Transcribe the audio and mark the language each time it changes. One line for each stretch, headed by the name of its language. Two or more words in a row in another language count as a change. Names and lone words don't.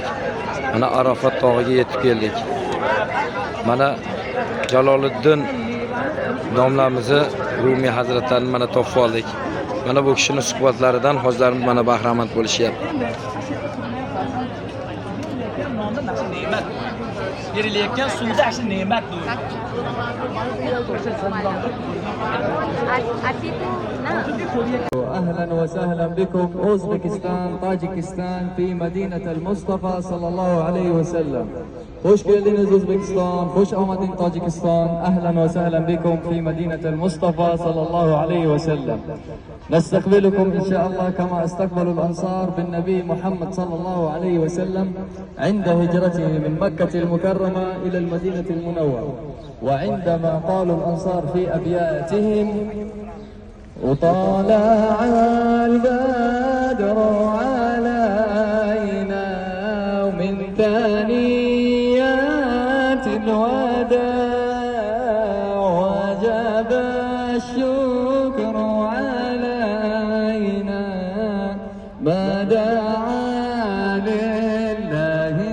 Uzbek: Mana Arofat tog'iga yetib keldik. Mana Jaloliddin domlamizni Rumiy hazratlarini mana topib oldik. Mana bu kishining suhbatlaridan hojilarimiz mana bahramand bo'lishyapti. Berilayotgan suvda asli ne'mat bu.
Arabic: أهلا وسهلا بكم أوزبكستان طاجكستان في مدينة المصطفى صلى الله عليه وسلم.
Uzbek: خوش geldiniz O'zbekiston, خوش omading Tojikiston.
Arabic: أهلا وسهلا بكم في مدينة المصطفى صلى الله عليه وسلم. نستقبلكم إن شاء الله كما استقبلوا الأنصار بالنبي محمد صلى الله عليه وسلم عند هجرته من مكة المكرمة إلى المدينة المنورة. وعندما قالوا الأنصار في أبياتهم وطلع البدر علينا ومن ثنيات الوداع وجب الشكر علينا ما دعا لله